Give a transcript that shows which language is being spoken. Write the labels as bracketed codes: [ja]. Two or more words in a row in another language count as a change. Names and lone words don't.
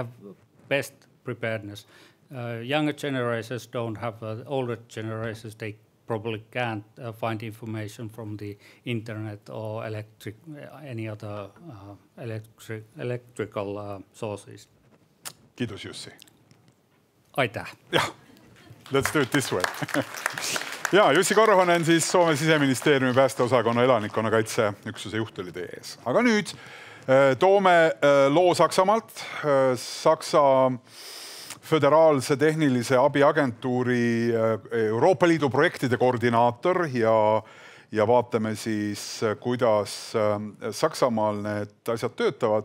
[en] They have best preparedness. Younger generations don't have older generations. They probably can't find information from the internet or any other electrical sources. [fi] Kiitos Jussi. [et] Aitäh. [en] Yeah, let's do it this way. [et] Ja, Jussi Korhonen on siis Soome Siseministeeriumi päästeosakonna elanikkonnakaitse üksuse juht oli teie ees. Aga nüüd toome loo Saksamaalt. Saksa föderaalse tehnilise abiagentuuri Euroopa Liidu projektide koordinaator ja vaatame siis, kuidas Saksamaal need asjad töötavad.